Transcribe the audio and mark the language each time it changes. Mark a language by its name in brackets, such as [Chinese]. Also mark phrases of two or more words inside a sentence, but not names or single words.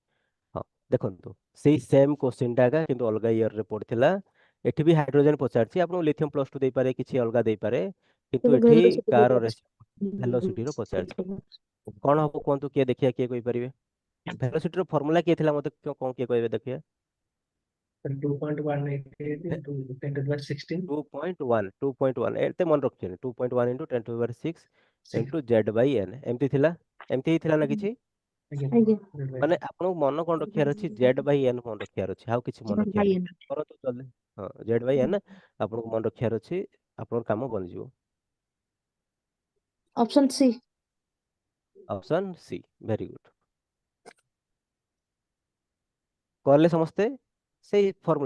[Odia] ହଁ ଦେଖନ୍ତୁ ସେଇ [English] same question [Odia] ଏକା କିନ୍ତୁ ଅଲଗା ଇୟରରେ ପଡିଥିଲା ଏଠି ବି ହାଇଡ୍ରୋଜେନ ପଚାରିଛି ଆପଣଙ୍କୁ [English] lithium plus two [Odia] ଦେଇପାରେ କିଛି ଅଲଗା ଦେଇପାରେ କିନ୍ତୁ ଏବେ ଏଠି velocity କାହାର ପଚାରୁଛି। ଭେଲୋସିଟିର ପଚାରିଛି କଣ ହବ କୁହନ୍ତୁ କିଏ ଦେଖିବା କିଏ କହିପାରିବେ ଭେଲୋସିଟିର ଫର୍ମୁଲା କିଏ ଥିଲା ମତେ କଣ କିଏ କହିବେ ଦେଖିବା [English] 2.188 into 10 to the power 16. 2.1 [Odia] ଏତେ ମନେ ରଖିଛନ୍ତି [English] 2.1 into 10 to the power 6 Six. into z by n [Odia] ଏମିତି ଥିଲା ଏମିତି ହିଁ ଥିଲା ନା କିଛି [English] Again. [Odia] ଆଜ୍ଞା ମାନେ ଆପଣଙ୍କୁ ମନ କଣ ରଖିବାର ଅଛି [English] z by n [Odia] ମନେ ରଖିବାର ଅଛି ଆଉ କିଛି ମନେ ରଖିବାର ନାହିଁ କରନ୍ତୁ ଜଲ୍ଦି ହଁ [English] z by n [Odia] ଆପଣଙ୍କୁ ମନେ ରଖିବାର ଅଛି ଆପଣଙ୍କ କାମ ବନିଯିବ [English] option C [Odia] ଅପସନ୍ ସି [English] very good [Odia] କଲେ ସମସ୍ତେ ସେଇ ଫର୍ମୁଲା